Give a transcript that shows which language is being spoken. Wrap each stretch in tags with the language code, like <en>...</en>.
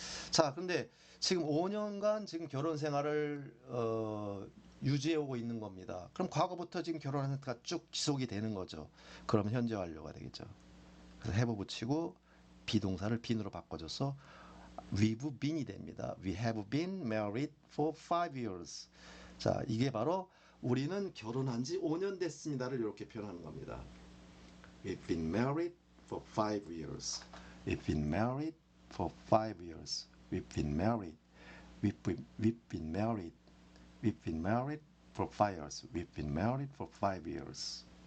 <ko>자, 근데 지금 5년간 지금 결혼 생활을 유지해 오고 있는 겁니다. 그럼 과거부터 지금 결혼한 상태가 쭉 지속이 되는 거죠. 그럼 현재 완료가 되겠죠. 그래서 have 붙이고 비동사를 been으로 바꿔줘서 we've been이 됩니다.</ko> <en>We have been married for 5 years.</en> <ko>자, 이게 바로 우리는 결혼한 지 5년 됐습니다를 이렇게 표현하는 겁니다.</ko> <en>We've been married for 5 years. We've been married for 5 years. We've been married. We've been married. We've been married for 5 years. We've been married for 5 years.</en>